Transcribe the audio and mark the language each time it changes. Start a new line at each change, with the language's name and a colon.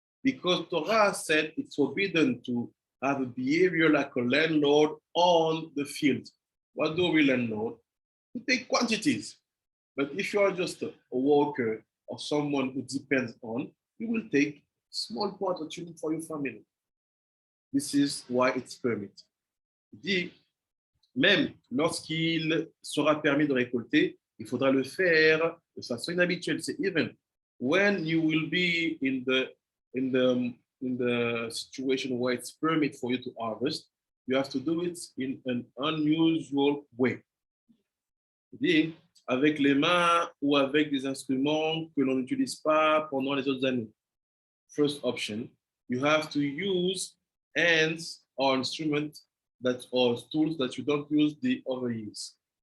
English: Because Torah said it's forbidden to have a behavior like a landlord on the field. What do we landlord? We take quantities. But if you are just a worker or someone who depends on, you will take small part that you need for your family. This is why it's permitted.
French: Il dit, même lorsqu'il sera permis de récolter, il faudra le faire de façon inhabituelle. C'est
English: even when you will be in the situation where it's permitted for you to harvest, you have to do it in an unusual way.
French: Il dit, avec les mains ou avec des instruments que l'on n'utilise pas pendant les autres années.
English: First option, you have to use hands or instruments that or tools that you don't use the other years.